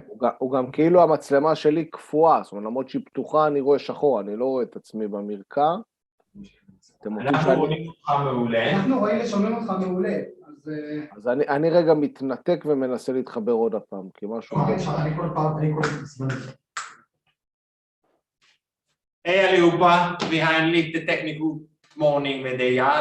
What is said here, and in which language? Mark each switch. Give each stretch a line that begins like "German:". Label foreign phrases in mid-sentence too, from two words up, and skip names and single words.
Hebrew: הוא גם כאילו המצלמה שלי קפואה, זאת אומרת, למרות שהיא פתוחה אני רואה שחור, אני לא רואה את עצמי במרקע. אנחנו רואים אותך מעולה. אנחנו רואים ושומעים אותך מעולה. אז אני רגע מתנתק ומנסה להתחבר עוד הפעם, כי משהו... אני כל פעם, אני כל הזמן.
Swedish: Hej allihopa, vi har en lite teknikutmaning med Eyal.